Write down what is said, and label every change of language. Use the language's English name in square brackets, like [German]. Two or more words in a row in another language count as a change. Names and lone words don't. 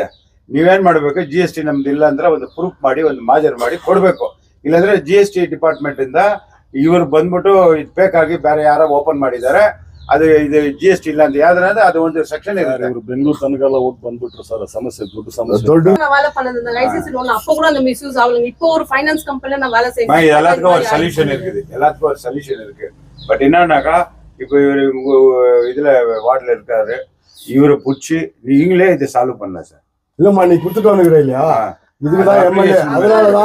[Kannada] ನೀವೇನ್ ಮಾಡ್ಬೇಕು, ಜಿಎಸ್ಟಿ ನಮ್ದು ಇಲ್ಲ ಅಂದ್ರೆ ಒಂದು ಪ್ರೂಫ್ ಮಾಡಿ, ಒಂದು ಮಾಜರ್ ಮಾಡಿ ಕೊಡ್ಬೇಕು. ಇಲ್ಲಾಂದ್ರೆ [English] GST department [Kannada] ಇಂದ ಇವರು ಬಂದ್ಬಿಟ್ಟು ಇದು ಬೇಕಾಗಿ ಬೇರೆ ಯಾರೋ ಓಪನ್ ಮಾಡಿದ್ದಾರೆ, ಅದು ಇದು ಜಿಎಸ್ಟಿ ಇಲ್ಲ ಅಂತ ಯಾವ್ದಾದ್ರೆ ಅದು ಒಂದು ಸೆಕ್ಷನ್ ಇದೆ. ಇವರು ಬೆಂಗಳೂರು ತನಗೆಲ್ಲ ಹೋಗಿ ಬಂದ್ಬಿಟ್ರು ಸರ್. ಸಮಸ್ಯೆ ದೊಡ್ಡ ಸಮಸ್ಯೆ. [Tamil] வேலை பண்ணது லைசென்ஸ் லோன் அப்போ கூட அந்த மிஸ்யூஸ் ஆகலங்க. இப்போ ஒரு [English] finance company [Tamil] நான் வேலை செய்றேன். எல்லாத்துக்கும் ஒரு சொல்யூஷன் இருக்குது, எல்லாத்துக்கும் ஒரு சொல்யூஷன் இருக்கு. பட் என்னன்னாக்கா இப்போ இவரு இதுல வார்டுல இருக்காரு, இவரை புடிச்சு நீங்களே இதை சால்வ் பண்ணலாம் சார். இல்லம்மா நீ கொடுத்துட்டு வந்துக்கிற இல்லையா, இதுக்குதான் எம்எல்ஏ, அதனாலதான்